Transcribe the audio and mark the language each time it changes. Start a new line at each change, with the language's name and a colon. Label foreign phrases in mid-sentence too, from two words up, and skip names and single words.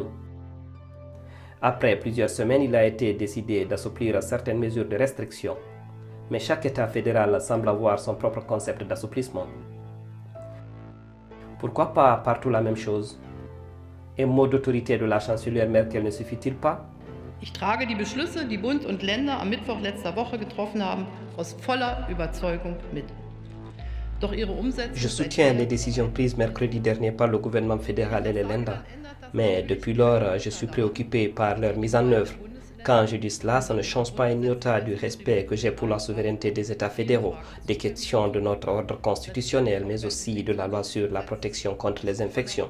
French: Après plusieurs semaines, il a été décidé d'assouplir certaines mesures de restriction. Mais chaque État fédéral semble avoir son propre concept d'assouplissement. Pourquoi pas partout la même chose? Un mot d'autorité de la chancelière Merkel ne suffit-il pas?
German: Ich trage die Beschlüsse, die Bund und Länder am Mittwoch letzter Woche getroffen haben, aus voller Überzeugung mit. Doch ihre Umsetzung.
French: Je soutiens les décisions prises mercredi dernier par le gouvernement fédéral et les Länder, mais depuis lors, je suis préoccupé par leur mise en œuvre. Quand je dis cela, ça ne change pas un iota du respect que j'ai pour la souveraineté des États fédéraux, des questions de notre ordre constitutionnel, mais aussi de la loi sur la protection contre les infections.